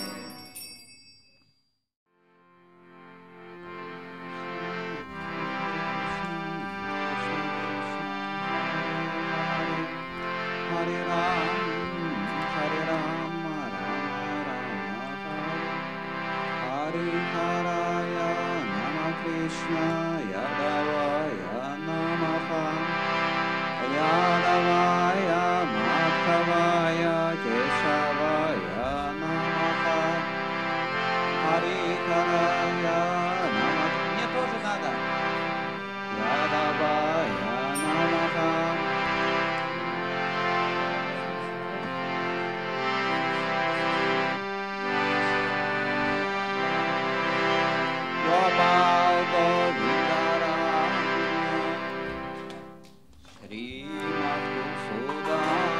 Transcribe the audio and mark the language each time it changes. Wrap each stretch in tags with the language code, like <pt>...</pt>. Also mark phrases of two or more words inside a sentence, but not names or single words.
<sa>Hare Ram, Hare Rama, Rama Rama, Hare Haraya, Nama Krishna, Yadavaya, Namaha, Yadavaya, Madhavaya, Keshavaya, Namaha, Hare Haraya, Nama.</sa> <ru>Мне тоже надо.</ru> <sa>Yadavaya, Namaha. Gopal Govinda Ram, Shri Madhusudan</sa>